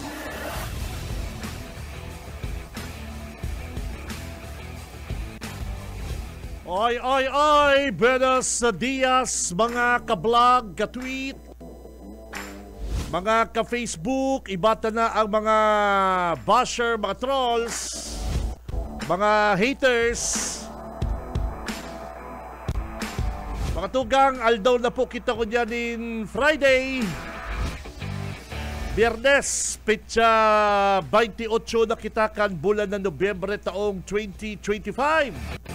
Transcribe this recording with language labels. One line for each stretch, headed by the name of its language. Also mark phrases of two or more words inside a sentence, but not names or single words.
Bikol: Oy,
Spanish: buenos dias
Bikol: mga ka-vlog, ka-tweet, mga ka-Facebook, ibata na ang mga basher, mga trolls, mga haters. Mga tugang, aldaw na po kita ko dyan in Friday, Biyernes, petsa 28 na kita kan bulan ng Nobyembre taong 2025.